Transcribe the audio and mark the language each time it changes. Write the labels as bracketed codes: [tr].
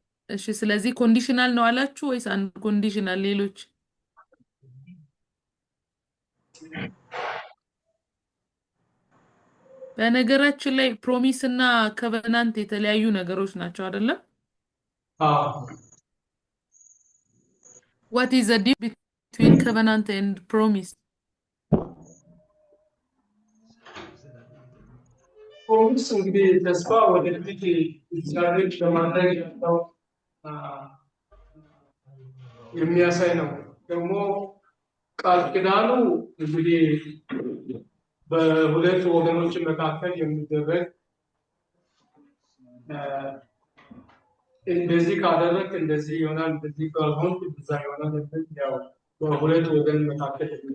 [am] እሺ ስለዚህ ኮንዲሽናል ነው አላችሁ ወይስ አንኮንዲሽናል? ሌሎች በነገራችን ላይ ፕሮሚስ እና ኮቨናንት የተለያዩ ነገሮች ናቸው አይደለም? [en] What is the difference between covenant and promise? [am] ፕሮሚስ እንግዲህ ተስፋ ወደፊት እግዚአብሔር ለማድረግ ያለው የሚያሳይ ነው። ደግሞ ቃል ኪዳኑ እንግዲህ በሁለት ወገኖች መካከል የሚደረግ እንደዚህ ካደረክ እንደዚህ ይሆናል፣ እንደዚህ ካልሆንክ እንደዛ ይሆናል። ያው በሁለት ወገን መካከል